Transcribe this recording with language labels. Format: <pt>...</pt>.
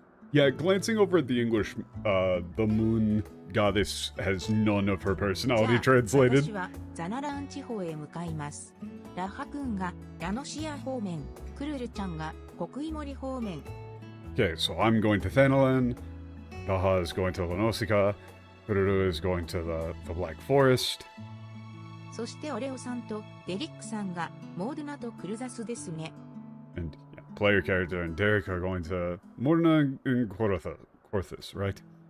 <en>Yeah, glancing over at the English, the moon goddess has none of her</en> <ja>じゃあ</ja> <en>translated.</en> <ja>私はザナラーン地方へ向かいます。ラッハ君がラノシア方面、クルルちゃんが国井森方面。</ja> <en>Okay, so I'm going to Thanalan, Daha is going to Lanosika, Kururu is going to the Black Forest.</en> <ja>そしてオレオさんとデリックさんがモードナとクルザスですね。</ja> <en>And yeah, player character and Derek are going to Morna and Korthus, right?</en>